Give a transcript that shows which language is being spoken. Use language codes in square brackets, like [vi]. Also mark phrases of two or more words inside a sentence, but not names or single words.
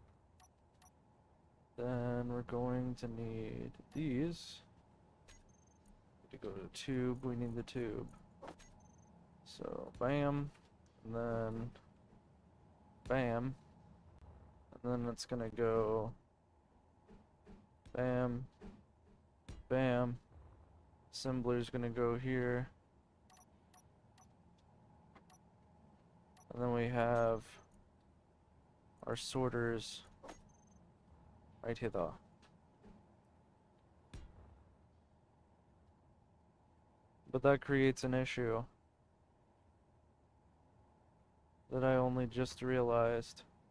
[en] Then we're going to need these. To go to the tube, we need the tube. So, bam, and then bam, and then it's gonna go bam, bam. Assembler's gonna go here. And then we have our sorters right here though. But that creates an issue that I only just realized.